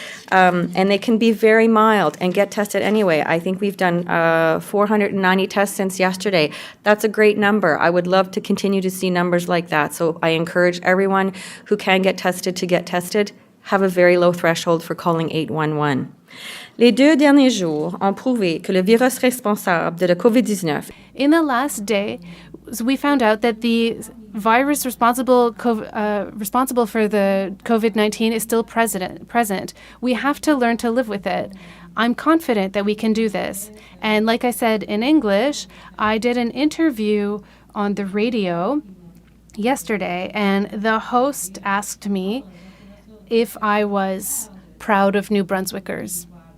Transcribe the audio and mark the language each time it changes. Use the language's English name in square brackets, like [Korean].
[English] And they can be very mild and get tested anyway. I think we've done 490 tests since yesterday. That's a great number. I would love to continue to see numbers like that. So I encourage everyone who can get tested to get tested. Have a very low threshold for calling 811. [French] Les 2 derniers jours ont prouvé que le virus responsable de la COVID-19. [English] In the last day, we found out that the virus responsible for the COVID-19 is still present. We have to learn to live with it. I'm confident that we can do this. And like I said in English, I did an interview on the radio yesterday, and the host asked me if I was proud of New Brunswickers.